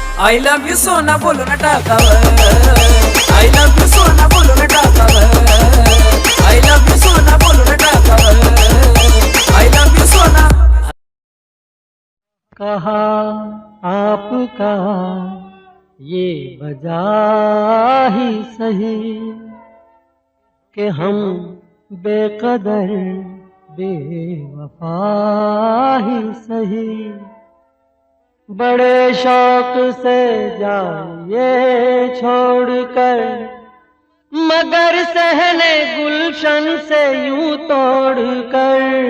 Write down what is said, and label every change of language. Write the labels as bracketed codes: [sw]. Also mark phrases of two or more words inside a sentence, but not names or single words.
[en] I love you [mr] सोना बोलून टाकावं [en] I love you [mr] सोना बोलून टाकावं [en] I love you [mr] सोना बोलून टाकावं [en] I love you सोना [hi] कहा आपका ये वजह ही सही कि हम बेकदर बेवफा ही सही बड़े शौक से जाइए छोड़कर मगर सहने गुलशन से यूं तोड़कर